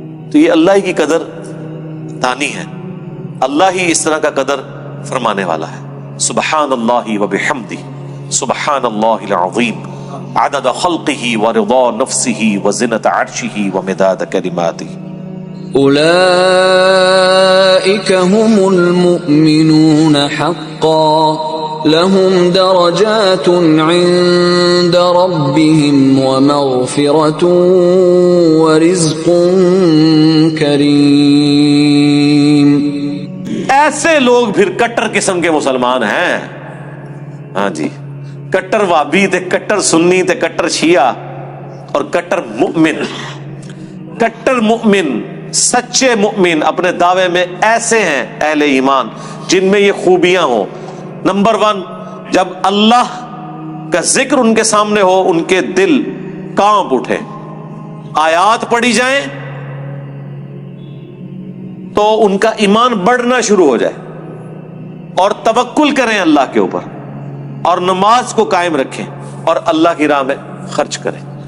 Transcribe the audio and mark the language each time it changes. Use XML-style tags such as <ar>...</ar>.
<ur>تو یہ اللہ ہی کی قدر دانی ہے, اللہ ہی اس طرح کا قدر فرمانے والا ہے.</ur> <ar>سبحان اللہ و بحمدہ, سبحان اللہ العظیم, عدد خلقہ ورضا نفسہ وزنۃ عرشہ ومداد کلماتہ. أولئك هم المؤمنون حقا لهم درجات عند ربهم ومغفرة ورزق کریم.</ar> <ur>ایسے لوگ پھر کٹر قسم کے مسلمان ہیں. ہاں جی, کٹر وابی تے کٹر سنی تے کٹر شیعہ اور کٹر مؤمن. کٹر مؤمن, سچے مؤمن اپنے دعوے میں ایسے ہیں اہل ایمان جن میں یہ خوبیاں ہوں. نمبر 1, جب اللہ کا ذکر ان کے سامنے ہو ان کے دل کانپ اٹھے, آیات پڑھی جائیں تو ان کا ایمان بڑھنا شروع ہو جائے, اور توکل کریں اللہ کے اوپر, اور نماز کو قائم رکھیں اور اللہ کی راہ میں خرچ کریں.</ur>